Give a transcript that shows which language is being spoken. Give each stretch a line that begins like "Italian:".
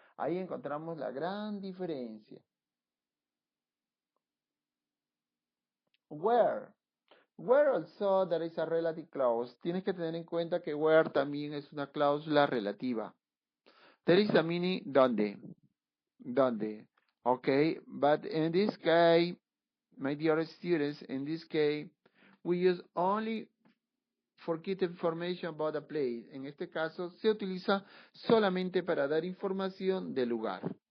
Spanish: Ahí encontramos la gran diferencia.
English: Where. Where also there is a relative clause.
Spanish: Tienes que tener en cuenta que where también es una cláusula relativa.
English: There is a meaning donde. Donde. Okay, but in this case, my dear students, in this case, we use only for get information about a place.
Spanish: En este caso, se utiliza solamente para dar información del lugar.